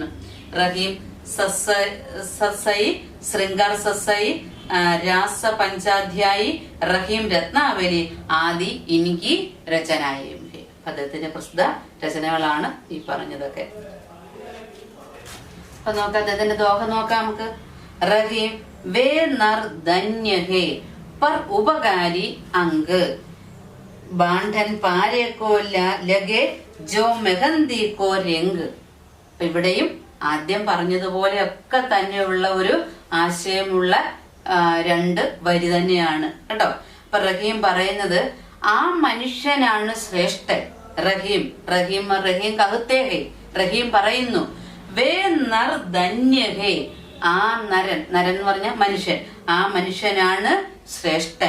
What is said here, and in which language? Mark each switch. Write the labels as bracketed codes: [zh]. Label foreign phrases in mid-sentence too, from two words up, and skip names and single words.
[hi] रहीम ससै, शृंगार ससै, रास पंचाध्यायी, रहीम रत्नावली आदि इनकी रचनायें. [ml] അദ്ദേഹത്തിന്റെ പ്രസിദ്ധ രചനകളാണ് ഈ പറഞ്ഞതൊക്കെ. അപ്പൊ നോക്കാം, അദ്ദേഹത്തിന്റെ ദോഹ നോക്കാം നമുക്ക്. [hi] रहीम वे नर धन्य हैं पर उपकारी अंग बांधन पारे को लगे जो मेहंदी को रंग. [ml] ഇവിടെയും ആദ്യം പറഞ്ഞതുപോലെയൊക്കെ തന്നെയുള്ള ഒരു ആശയമുള്ള 2 വരി തന്നെയാണ് കേട്ടോ. അപ്പൊ റഹീം പറയുന്നത് ആ മനുഷ്യനാണ് ശ്രേഷ്ഠൻ. [hi] रहीम रहीम रहीम कहते हैं, [ml] റഹീം പറയുന്നു [hi] वे नर धन्य हैं, [ml] ആ നരൻ, നരൻ എന്ന് പറഞ്ഞ മനുഷ്യൻ, ആ മനുഷ്യനാണ് ശ്രേഷ്ഠൻ.